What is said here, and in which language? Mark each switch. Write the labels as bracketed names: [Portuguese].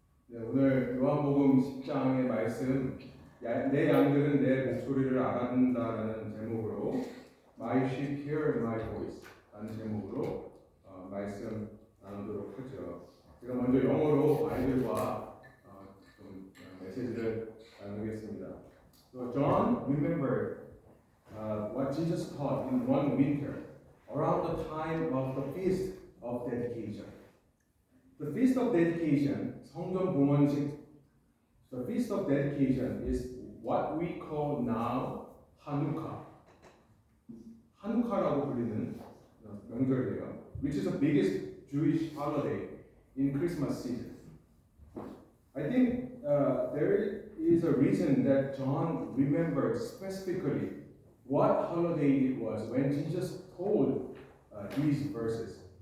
[Korean] 오늘 요한복음 10장의 말씀 내 양들은 내 목소리를 알아듣는다라는 제목으로 [English] My sheep hear my voice [Korean] 라는 제목으로 말씀 나누도록 하죠. 제가 먼저 영어로 아이들과 좀 메시지를 나누겠습니다. [English] So John remembered what Jesus taught in one winter around the time of the Feast of Dedication. The Feast of Dedication, [Korean] 성전 봉헌식. [English] The Feast of Dedication is what we call now Hanukkah. [Korean] 하누카라고 불리는 명절이에요. [English] Which is the biggest Jewish holiday in Christmas season. I think there is a reason that John remembered specifically what holiday it was when Jesus told these verses.